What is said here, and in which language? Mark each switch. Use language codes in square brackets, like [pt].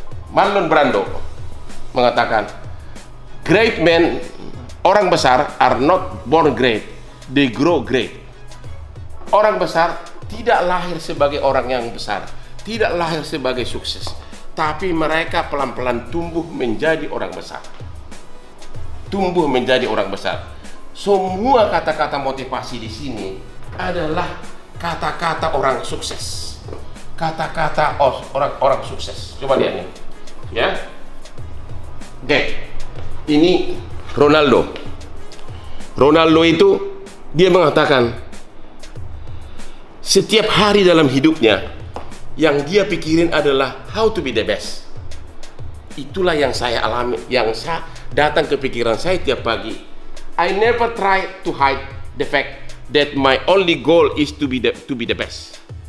[en] Marlon Brando [id] mengatakan, [en] great men, [id] orang besar [en] are not born great, they grow great. [id] Orang besar tidak lahir sebagai orang yang besar, tidak lahir sebagai sukses, tapi mereka pelan-pelan tumbuh menjadi orang besar. Tumbuh menjadi orang besar. Semua kata-kata motivasi di sini adalah kata-kata orang sukses. Kata-kata orang sukses. Coba lihat nih, ya. Oke, ini Ronaldo. Ronaldo itu dia mengatakan setiap hari dalam hidupnya yang dia pikirin adalah [en] how to be the best. [id] Itulah yang saya alami, yang saya datang ke pikiran saya tiap pagi. [en] I never try to hide the fact that my only goal is to be the best.